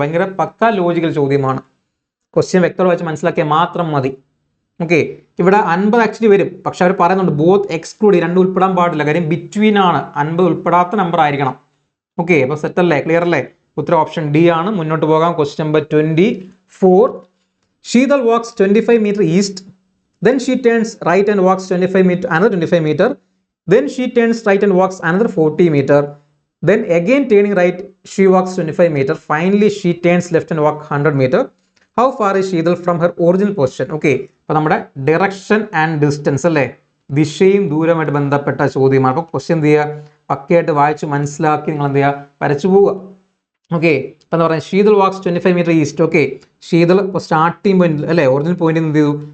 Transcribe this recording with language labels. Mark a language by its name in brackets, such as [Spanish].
[Malayalam] ഭയങ്കര പക്ക ലോജിക്കൽ ചോദ്യമാണ്. ക്വസ്റ്റ്യൻ വ്യക്തമായി വെച്ച് മനസ്സിലാക്കിയാൽ മാത്രം മതി. ഓക്കെ, ഇവിടെ 50 ആക്ച്വലി വരും, പക്ഷെ അവർ പറയുന്നുണ്ട് ബോത്ത് എക്സ്ക്ലൂഡ്, രണ്ടും ഉൾപ്പെടാൻ പാടില്ല, കാര്യം ബിറ്റ്വീൻ ആണ്, 50 ഉൾപ്പെടാത്ത നമ്പർ ആയിരിക്കണം. ഓക്കെ, അപ്പോൾ സെറ്റ് അല്ലേ, ക്ലിയർ അല്ലേ? ഉത്തരം ഓപ്ഷൻ ഡി ആണ്. മുന്നോട്ട് പോകാം. Question number 24. [English] Sheetal walks 25 meter east, then she turns right and walks 25 meter, another 25 meter, then she turns right and walks another 40 meter, then again turning right she walks 25 meter, finally she turns left and walks 100 meter. How far is Sheetal from her original position? [Malayalam] Okay, അപ്പോൾ നമ്മുടെ direction and distance അല്ലേ, ദിശയും ദൂരമായിട്ട് ബന്ധപ്പെട്ട ചോദ്യമാണ്. അപ്പോൾ question എന്ത് ചെയ്യുക? പക്കയായിട്ട് വായിച്ച് മനസ്സിലാക്കി നിങ്ങൾ എന്ത് ചെയ്യുക? വരച്ചു പോവുക. ഓക്കെ, അപ്പം എന്താ പറയുക? [English] Sheetal walks 25 metre east. [Malayalam] Okay, Sheetal starting point അല്ലേ, ഒറിജിനൽ പോയിന്റ് എന്ത് ചെയ്തു?